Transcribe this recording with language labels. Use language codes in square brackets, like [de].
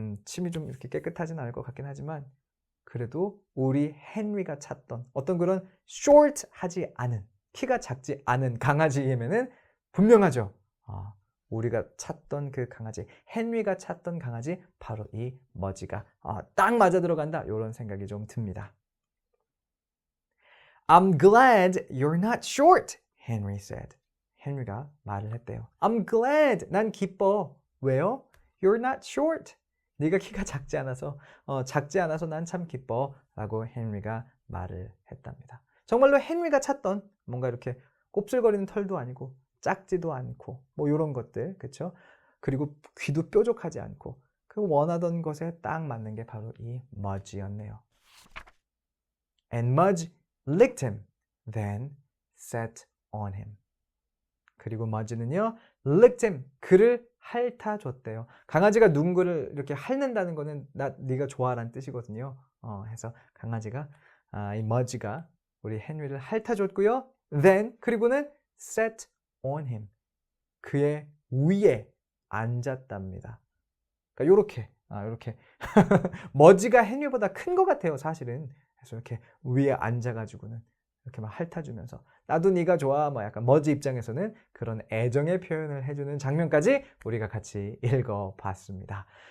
[ko] 침이 좀 이렇게 깨끗하진 않을 것 같긴 하지만 그래도 우리 헨리가 찾던 어떤 그런 short하지 않은 키가 작지 않은 강아지이면은 분명하죠. 우리가 찾던 그 강아지, 헨리가 찾던 강아지 바로 이 머지가 딱 맞아 들어간다. 이런 생각이 좀 듭니다. [en] I'm glad you're not short, Henry said. [ko] 헨리가 말을 했대요. [en] I'm glad. [ko] 난 기뻐. 왜요? [en] You're not short. [ko] 네가 키가 작지 않아서 난 참 기뻐. 라고 헨리가 말을 했답니다. 정말로 헨리가 찾던 뭔가 이렇게 곱슬거리는 털도 아니고 작지도 않고 뭐 이런 것들, 그렇죠? 그리고 귀도 뾰족하지 않고 그 원하던 것에 딱 맞는 게 바로 이 머지였네요. [en] And Mudge licked him, then sat on him. [ko] 그리고 머지는요, [en] licked him, [ko] 그를 핥아줬대요. 강아지가 누군가를 이렇게 핥는다는 거는 네가 좋아라는 뜻이거든요. 해서 강아지가 이 머지가 우리 헨리를 핥아줬고요. [en] Then 그리고는 sat on him. [ko] 그의 위에 앉았답니다. 그러니까 요렇게 머지가 헨리보다 큰 것 같아요, 사실은. 그래서 이렇게 위에 앉아가지고는 이렇게 막 핥아주면서 나도 네가 좋아, 뭐 약간 머지 입장에서는 그런 애정의 표현을 해주는 장면까지 우리가 같이 읽어봤습니다.